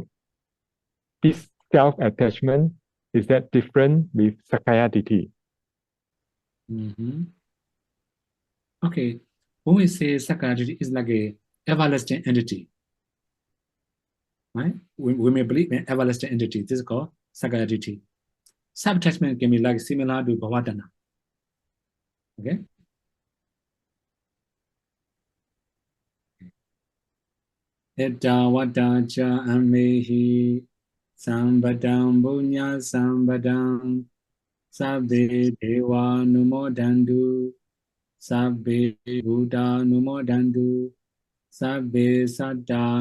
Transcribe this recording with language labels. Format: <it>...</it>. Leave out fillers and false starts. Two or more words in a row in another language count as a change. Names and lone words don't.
<en>This self-attachment, is that different with</en> <pi>Sakaya Ditti?</pi> <en>Okay. When we say</en> <pi>Sakaya Ditti</pi> <en>is like a everlasting entity, right? We may believe in everlasting entity. This is called</en> <pi>Sakaya Ditti.</pi> <en>Self-attachment can be like similar to Bhavadana. Okay?</en> <pi>Etta vata cha amehi sambadam bunya sambadam sabbe deva numodandu sabbe buddha numodandu sabbe satta</pi>